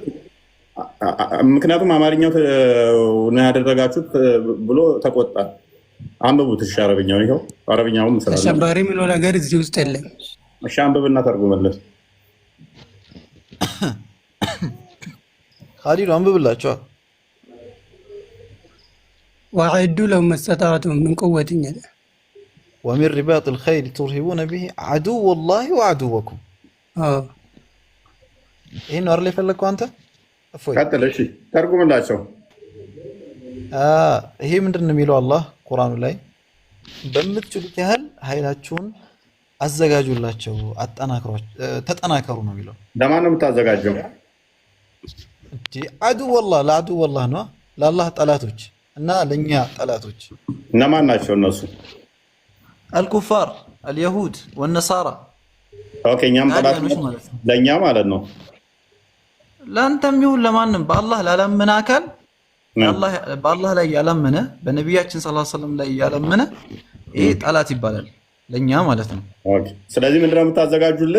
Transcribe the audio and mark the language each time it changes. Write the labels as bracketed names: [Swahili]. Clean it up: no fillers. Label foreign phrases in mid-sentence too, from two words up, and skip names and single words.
[Amharic] ምክንያቱም አማርኛው ነው ያደረጋችሁት ብሎ ተቆጣ። አንብቡት። እሺ አረብኛው ይኸው አረብኛውም መስራት አሸባሪ ምን ነገር እዚህ ውስጥ የለም። እሺ አንብብና ተርጉመለት። ኻሊድ አንብብላችሁ። [Arabic] وأعدوا لهم ما استطعتم من قوة ومن رباط الخيل ترهبون به عدو الله وعدوكم. [Amharic] ይሄን ነው አይደል የፈለግከው አንተ? እፎይ ቀጥል። እሺ ተርጉምላቸው። ይሄ ምንድን ነው የሚለው አላህ ቁርአኑ ላይ በምትችሉት ያህል ኃይላችሁን አዘጋጁላቸው፣ ተጠናከሩ ነው የሚለው። ለማን ነው የምታዘጋጀው? [Arabic] عدو والله لا عدو والله [Amharic] ነው ለአላህ ጠላቶች እና ለኛ ጠላቶች እነማን ናቸው እነሱ? [Arabic] الكفار اليهود والنصارى [Amharic] ኦኬ እኛም ጠላት ለኛ ማለት ነው። ለአንተም ይሁን ለማንም በአላህ ላላመነ አካል በአላህ ላይ ያላመነ በነቢያችን [Arabic] صلى الله عليه وسلم [Amharic] ላይ ያላመነ ይሄ ጠላት ይባላል ለኛ ማለት ነው። ኦኬ ስለዚህ ምንድነው የምታዘጋጁልን?